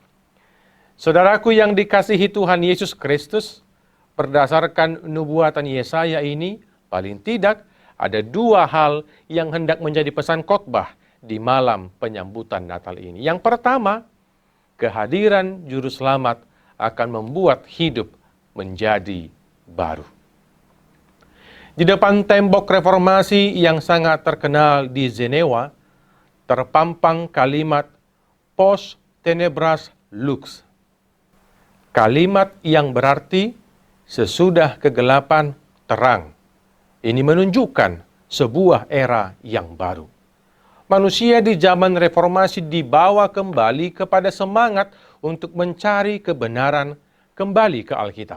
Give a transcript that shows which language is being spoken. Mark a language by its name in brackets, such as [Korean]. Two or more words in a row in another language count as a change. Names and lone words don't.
[Indonesian] Saudaraku yang dikasihi Tuhan Yesus Kristus, berdasarkan nubuatan Yesaya ini, paling tidak ada dua hal yang hendak menjadi pesan khotbah di malam penyambutan Natal ini. Yang pertama, kehadiran Juru Selamat akan membuat hidup menjadi baru. Di depan tembok reformasi yang sangat terkenal di Jenewa, terpampang kalimat [Latin] Post tenebras lux. [Indonesian] Kalimat yang berarti sesudah kegelapan terang. Ini menunjukkan sebuah era yang baru. Manusia di zaman reformasi dibawa kembali kepada semangat untuk mencari kebenaran kembali ke Alkitab.